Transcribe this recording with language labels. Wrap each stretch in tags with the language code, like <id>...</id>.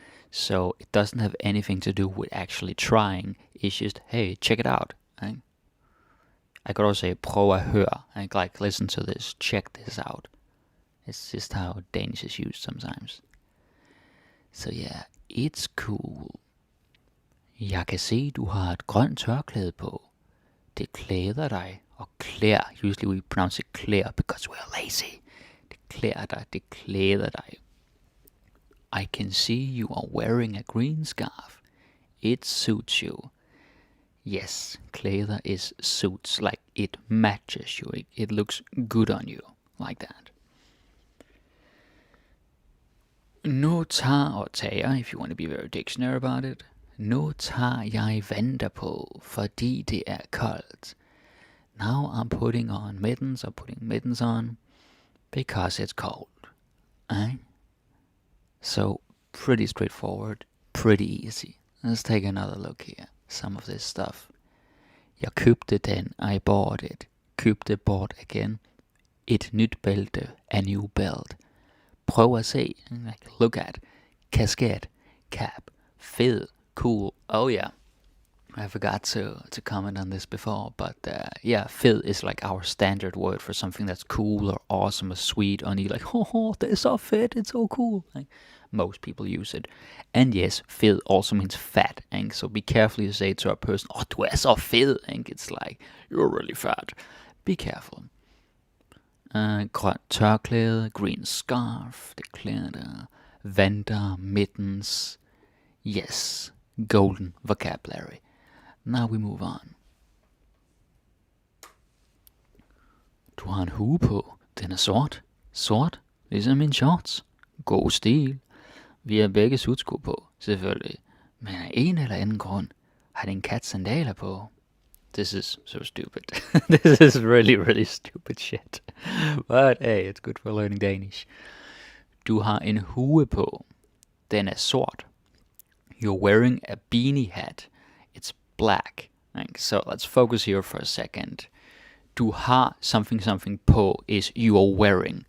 <en>So it doesn't have anything to do with actually trying. It's just, hey, check it out. I could also say</en> <da>prøv at høre.</da> <en>Like, listen to this, check this out. It's just how Danish is used sometimes. So yeah, it's cool.</en> <da>Jeg kan se, du har et grønt tørklæde på. Det klæder dig.</da> <en>Og klæder, usually we pronounce it klæder because we're lazy.</en> <da>Det klæder dig, det klæder dig.</da> <en>I can see you are wearing a green scarf. It suits you. Yes, klæder is suits, like it matches you. It looks good on you, like that.</en> <da>Nu tager og tager,</da> <en>if you want to be very dictionary about it.</en> <da>Nu tager jeg vanter på, fordi det er koldt.</da> <en>Now I'm putting on mittens or putting mittens on because it's cold. So pretty straightforward, pretty easy. Let's take another look here. Some of this stuff.</en> <da>Jeg købte den,</da> <en>I bought it. Købte, bought again.</en> <da>Et nyt bælte,</da> <en>a new belt.</en> <da>Prøv at se,</da> <en>like look at. Kasket, cap, fed, cool. Oh yeah. I forgot to comment on this before, but yeah, fed is like our standard word for something that's cool or awesome or sweet. And you're like, oh, they're so fit, it's so cool. Like, most people use it. And yes, fed also means fat. And so be careful you say to a person, oh,</en> <da>du er så fed.</da> <en>And it's like, you're really fat. Be careful.</en> <da>Grønt tørklæde,</da> <en>green scarf,</en> <da>det klæder dig.</da> <en>Vanter, mittens. Yes, golden vocabulary. Now we move on.</en> <da>Du har en hue på. Den er sort. Sort, ligesom min shorts. God stil. Vi har begge sutsko på, selvfølgelig. Men af en eller anden grund har din kat sandaler på.</da> <en>This is so stupid. This is really, really stupid shit. But hey, it's good for learning Danish.</en> <da>Du har en hue på. Den er sort.</da> <en>You're wearing a beanie hat. It's black. So let's focus here for a second. Du har something på is you are wearing.</en>